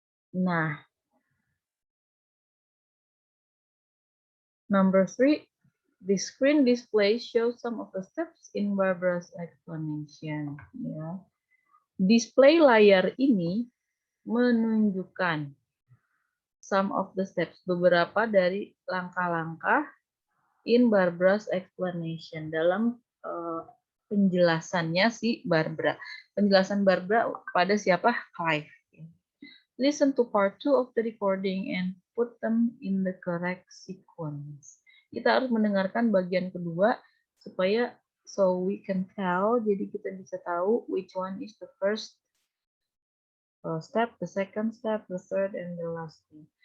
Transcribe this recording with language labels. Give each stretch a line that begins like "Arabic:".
English: Nah, number 3, the screen display shows some of the steps in Barbara's explanation.
Indonesian: Ya. Display layar ini menunjukkan
English: some of the steps,
Indonesian: beberapa dari langkah-langkah
English: in Barbara's explanation,
Indonesian: dalam penjelasannya si Barbara. Penjelasan Barbara pada siapa? Clive.
English: Listen to part 2 of the recording and put them in the correct sequence.
Indonesian: Kita harus mendengarkan bagian kedua supaya
English: so we can tell,
Indonesian: jadi kita bisa tahu
English: which one is the first step, the second step, the third, and the last thing.